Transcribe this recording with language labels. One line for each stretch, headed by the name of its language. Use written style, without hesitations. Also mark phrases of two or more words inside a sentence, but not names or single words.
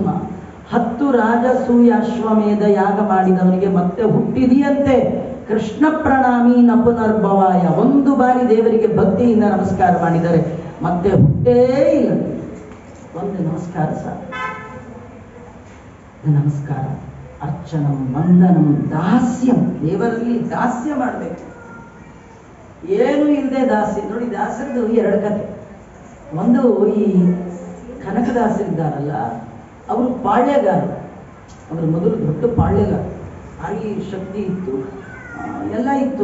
Kannada: 10 ರಾಜಸೂಯ ಅಶ್ವಮೇಧ ಯಾಗ ಮಾಡಿದವನಿಗೆ ಮತ್ತೆ ಹುಟ್ಟಿದೆಯಂತೆ.
Sanskrit: ಕೃಷ್ಣ ಪ್ರಣಾಮಿ ನ ಪುನರ್ಭವಾಯ.
Kannada: ಒಂದು ಬಾರಿ ದೇವರಿಗೆ ಭಕ್ತಿಯಿಂದ ನಮಸ್ಕಾರ ಮಾಡಿದರೆ ಮತ್ತೆ ಹುಟ್ಟೇ ಇಲ್ಲ. ಒಂದು ನಮಸ್ಕಾರ ಸಾಕು. ನಮಸ್ಕಾರ,
Sanskrit: ಅರ್ಚನಂ, ವಂದನಂ, ದಾಸ್ಯಂ.
Kannada: ದೇವರಲ್ಲಿ ದಾಸ್ಯ ಮಾಡಬೇಕು. ಏನು ಇಲ್ಲದೆ ದಾಸ್ಯ. ನೋಡಿ, ದಾಸರದು 2 ಕಥೆ. ಒಂದು, ಈ ಕನಕದಾಸರಿದ್ದಾರಲ್ಲ, ಅವರು ಪಾಳ್ಯಗಾರರು. ಅವರು ಮೊದಲು ದೊಡ್ಡ ಪಾಳ್ಯಗಾರ, ಭಾರಿ ಶಕ್ತಿ ಇತ್ತು, ಎಲ್ಲ ಇತ್ತು.